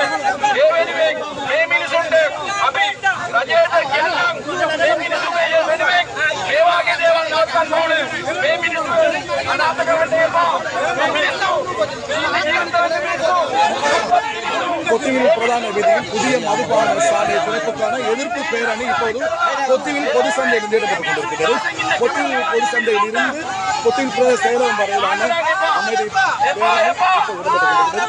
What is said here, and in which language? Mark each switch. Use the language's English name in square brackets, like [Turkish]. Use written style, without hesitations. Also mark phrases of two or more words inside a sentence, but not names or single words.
[Sinhala] ඒ වෙනුවෙන් මේ මිනිසුන්ට අපි රජයට කියන්නම් මේ මිනිසුන්ගේ වෙනුවෙන් මේ වගේ දේවල් නවත්තන්න ඕනේ. මේ මිනිසුන් අනාථ කරන්න එපා. මේ මිනිස්සු [Tamil] கொத்திவில் பிரதான வீதியில் புதிய மதுபான சாலை திறப்புக்கான எதிர்ப்பு பேரணி இப்போது கொத்திவில் பொது சந்தையில் ஈடுபட்டுக் கொண்டிருக்கிறது. கொத்திவில் பொது சந்தையில் இருந்து கொத்திவில் பிரதேச செயலகம் வரையிலான அமைதி பேரணி இப்போது ஈடுபட்டுக் கொண்டிருக்கிறது.